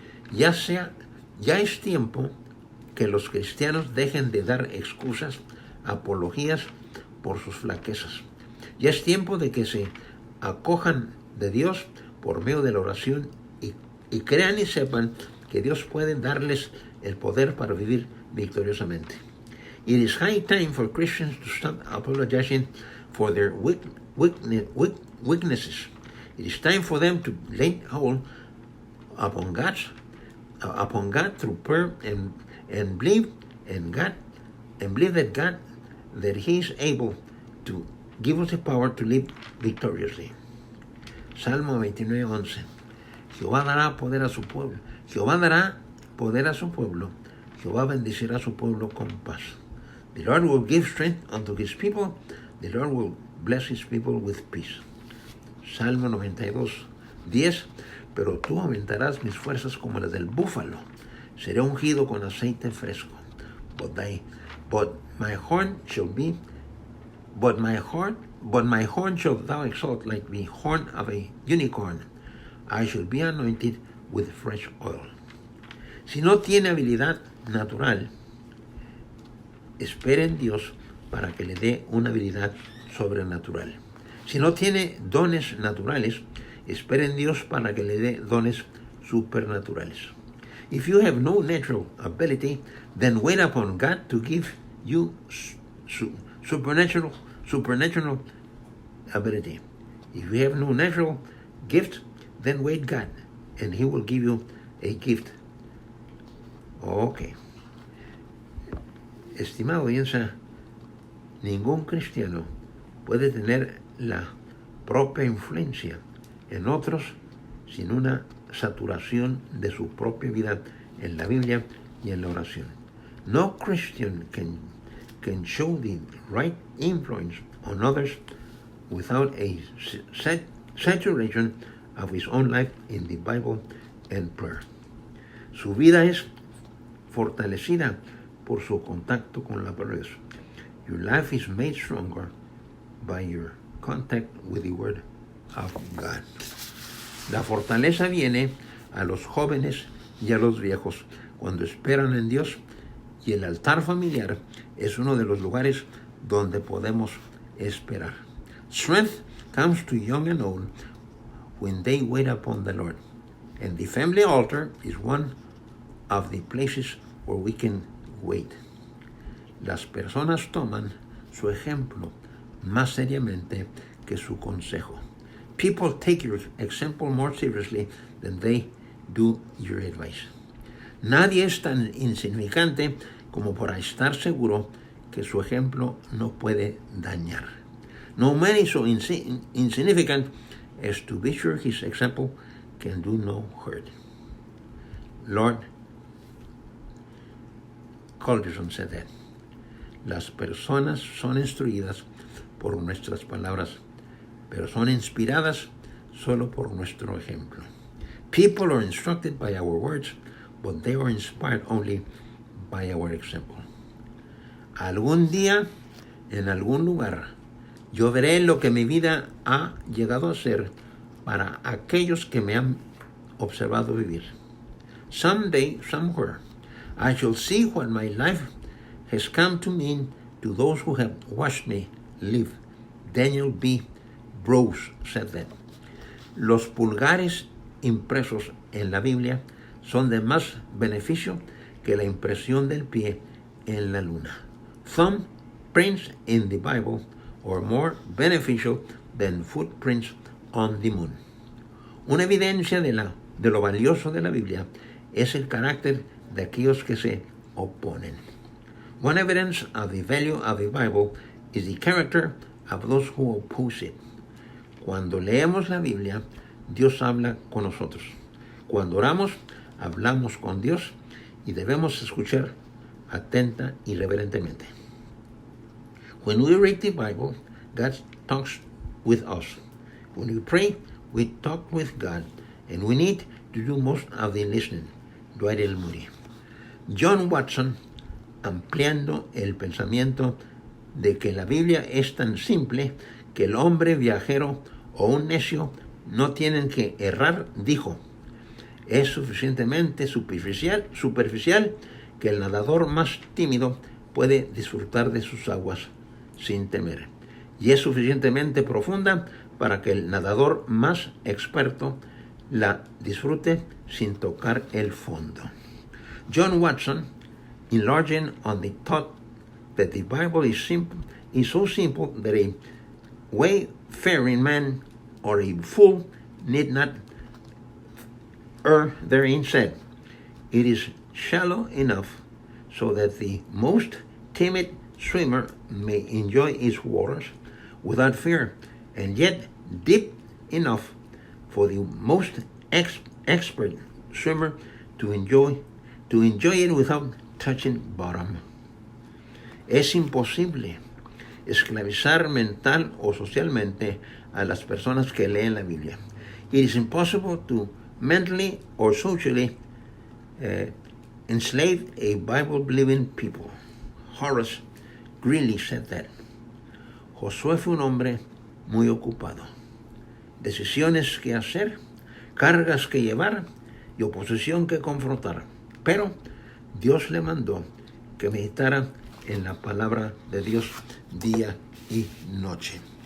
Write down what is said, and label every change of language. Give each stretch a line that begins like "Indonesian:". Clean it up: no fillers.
Spanish: Ya es tiempo que los cristianos dejen de dar excusas, apologías por sus flaquezas. Ya es tiempo de que se acojan de Dios por medio de la oración y crean y sepan que Dios puede darles el poder para vivir victoriosamente.
English: It is high time for Christians to stop apologizing for their weaknesses. It is time for them to lay hold upon God through prayer and believe that He is able to give us the power to live victoriously.
Spanish: Salmo 29:11. Jehová dará poder a su pueblo. Jehová dará poder a su pueblo. Jehová bendecirá a su pueblo con paz.
English: The Lord will give strength unto His people. The Lord will bless His people with peace.
Spanish: Salmo 92:10. Pero tú aumentarás mis fuerzas como las del búfalo. Seré ungido con aceite fresco.
English: But my horn shalt thou exalt like the horn of a unicorn. I shall be anointed with fresh oil.
Spanish: Si no tiene habilidad natural, espera en Dios para que le dé una habilidad sobrenatural. Si no tiene dones naturales, espera en Dios para que le dé dones supernaturales.
English: If you have no natural ability, then wait upon God to give you supernatural ability. If you have no natural gift, then wait God, and He will give you a gift. Okay.
Spanish: Estimado audiencia, ningún cristiano puede tener la propia influencia en otros sin una saturación de su propia vida en la Biblia y en la oración.
English: No Christian can show the right influence on others without a saturation of his own life in the Bible and prayer.
Spanish: Su vida es fortalecida por su contacto con la palabra de Dios.
English: Your life is made stronger by your contact with the Word of God.
Spanish: La fortaleza viene a los jóvenes y a los viejos cuando esperan en Dios, y el altar familiar es uno de los lugares donde podemos esperar.
English: Strength comes to young and old when they wait upon the Lord, and the family altar is one of the places where we can wait.
Spanish: Las personas toman su ejemplo más seriamente que su consejo.
English: People take your example more seriously than they do your advice.
Spanish: Nadie es tan insignificante como para estar seguro que su ejemplo no puede dañar.
English: No man is so insignificant as to be sure his example can do no hurt. Lord Culberson said that.
Spanish: Las personas son instruidas por nuestras palabras, pero son inspiradas solo por nuestro ejemplo.
English: People are instructed by our words, but they are inspired only by our example.
Spanish: Algún día, en algún lugar, yo veré lo que mi vida ha llegado a ser para aquellos que me han observado vivir.
English: Someday, somewhere, I shall see what my life has come to mean to those who have watched me live. Daniel B. Brose said that.
Spanish: Los pulgares impresos en la Biblia son de más beneficio que la impresión del pie en la luna.
English: Thumbprints in the Bible are more beneficial than footprints on the moon.
Spanish: Una evidencia de lo valioso de la Biblia es el carácter de aquellos que se oponen.
English: One evidence of the value of the Bible is the character of those who oppose it.
Spanish: Cuando leemos la Biblia, Dios habla con nosotros. Cuando oramos, hablamos con Dios y debemos escuchar atenta y reverentemente.
English: When we read the Bible, God talks with us. When we pray, we talk with God, and we need to do most of the listening. Dwight L. Moody.
Spanish: John Watson, ampliando el pensamiento de que la Biblia es tan simple que el hombre viajero o un necio no tienen que errar, dijo: es suficientemente superficial que el nadador más tímido puede disfrutar de sus aguas sin temer, y es suficientemente profunda para que el nadador más experto la disfrute sin tocar el fondo.
English: John Watson, enlarging on the thought that the Bible is so simple that a wayfaring man or a fool need not err therein, said, it is shallow enough so that the most timid swimmer may enjoy its waters without fear, and yet deep enough for the most expert swimmer to enjoy it without touching bottom.
Spanish: Es imposible esclavizar mental o socialmente a las personas que leen la Biblia.
English: It is impossible to mentally or socially enslave a Bible-believing people. Horace Greeley said that.
Spanish: Josué fue un hombre muy ocupado. Decisiones que hacer, cargas que llevar y oposición que confrontar. Pero Dios le mandó que meditara en la palabra de Dios día y noche.